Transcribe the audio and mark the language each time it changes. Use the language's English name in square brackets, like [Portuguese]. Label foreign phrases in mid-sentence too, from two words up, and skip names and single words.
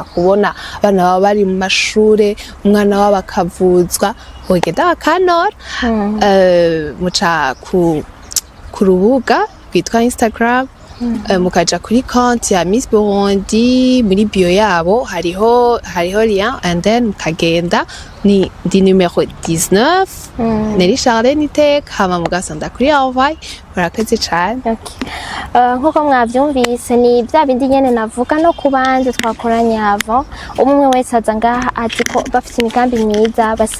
[Rundi] kubona abana babo bari mu mashure umwana wabo akavuzwa bogenda bakanora muca ku rubuga rwitwa Instagram mukaja kuri konti ya Miss Burundi muri bio yabo hariho lien [English] and then [Rundi] mukagenda ni di numero 19 Neri Charlene iteka hama mugasonda kuri envoy murakoze cyane nkuko mwavyumvise ni bya bindi nyene navuga no kubandi twakoranye avo umwe wese aza ngaha ati ko bafite imigambi myiza basa